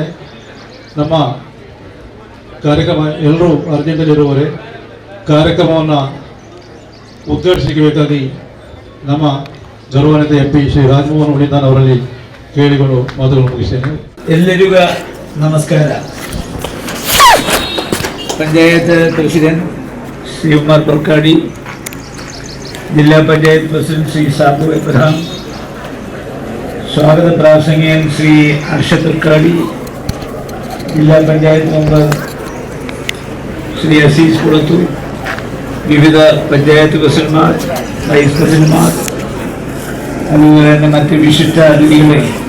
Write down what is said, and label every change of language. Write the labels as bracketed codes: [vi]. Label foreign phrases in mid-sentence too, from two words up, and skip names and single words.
[kn] ನಮ್ಮ ಕಾರ್ಯಕ್ರಮ ಎಲ್ಲರೂ ಅರ್ಜೆಂಟಲ್ಲಿರುವವರೇ ಕಾರ್ಯಕ್ರಮವನ್ನು ಉದ್ಘಾಟಿಸಬೇಕಾಗಿ ನಮ್ಮ ಗೌರವಾನ್ವಿತ MP ಶ್ರೀ ರಾಜಮೋಹನ್ ಉಳಿದಾನ್ ಅವರಲ್ಲಿ ಕೇಳಿಕೊಂಡು ಮಾತುಗಳನ್ನು ಮುಗಿಸ್ತೇನೆ. ಎಲ್ಲರಿಗೂ ನಮಸ್ಕಾರ. ಪಂಚಾಯತ್ ಪ್ರೆಸಿಡೆಂಟ್ ಶ್ರೀ ಉಮರ್ ಕೊರ್ಕಾಡಿ, [ml] ജില്ലാ പഞ്ചായത്ത് പ്രസിഡന്റ് ശ്രീ സാബു എബ്രഹാം, സ്വാഗത പ്രാസംഗികൻ ശ്രീ ഹർഷദ് വർക്കാടി, ജില്ലാ പഞ്ചായത്ത് മെമ്പർ ശ്രീ അസീസ് കുളത്തൂർ, വിവിധ പഞ്ചായത്ത് പ്രസിഡന്റുമാർ, വൈസ് പ്രസിഡന്റുമാർ, അതുപോലെ തന്നെ മറ്റ് വിശിഷ്ട അതിഥികളെ,